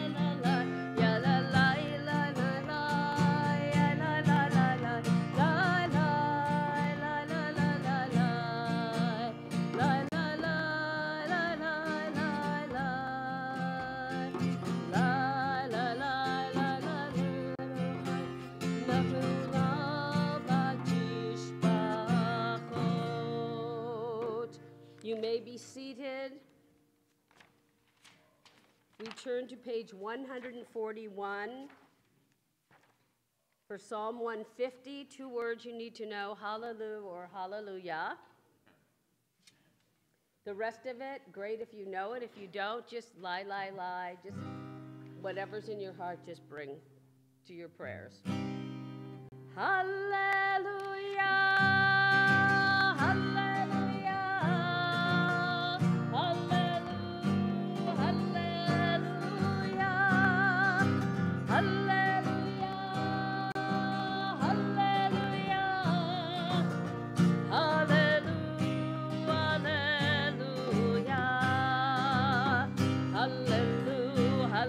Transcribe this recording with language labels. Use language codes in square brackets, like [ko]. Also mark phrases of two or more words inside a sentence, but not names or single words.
[en] la lai, ya la lai la la lai, ya la la la lai, lai lai la la la la lai, lai la la la la lai, lai la la la la You may be seated. We turn to page 141 for Psalm 150. 2 words you need to know, hallelujah or hallelujah. The rest of it, great if you know it. If you don't, just lie, lie, lie. Just whatever's in your heart, just bring to your prayers. Hallelujah, hallelujah, hallelujah, hallelujah, hallelujah, hallelujah, hallelujah, hallelujah,